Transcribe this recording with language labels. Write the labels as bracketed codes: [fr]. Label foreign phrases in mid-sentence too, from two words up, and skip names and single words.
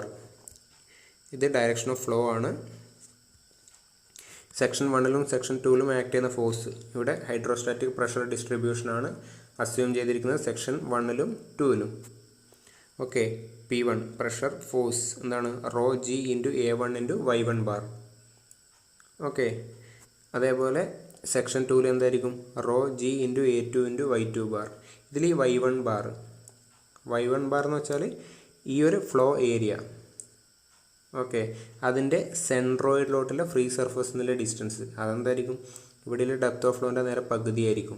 [ml] ഇത് [en] direction of flow [ml] ആണ്. [en] section 1 section 2 act [ml] ചെയ്യുന്ന ഫോഴ്സ് ഇവിടെ [en] hydrostatic pressure distribution [ml] അസ്യൂം ചെയ്തിരിക്കുന്നത് സെക്ഷൻ 1 2. ഓക്കെ, [en] P1 pressure force [ml] എന്താണ്? ρg × A1 × y1 ബാർ. ഓക്കെ, അതേപോലെ സെക്ഷൻ 2 എന്തായിരിക്കും [en] rho g into A2 into Y2 bar. [ml] ഇതിൽ ഈ Y1 ബാർ എന്ന് വെച്ചാൽ ഈ ഒരു [en] flow area, [ml] ഓക്കെ, അതിൻ്റെ സെൻട്രോയിഡിലോട്ടുള്ള [en] free surface [ml] എന്നുള്ള ഡിസ്റ്റൻസ് അതെന്തായിരിക്കും ഇവിടെയുള്ള [en] depth of flow [ml] നേരെ പകുതിയായിരിക്കും.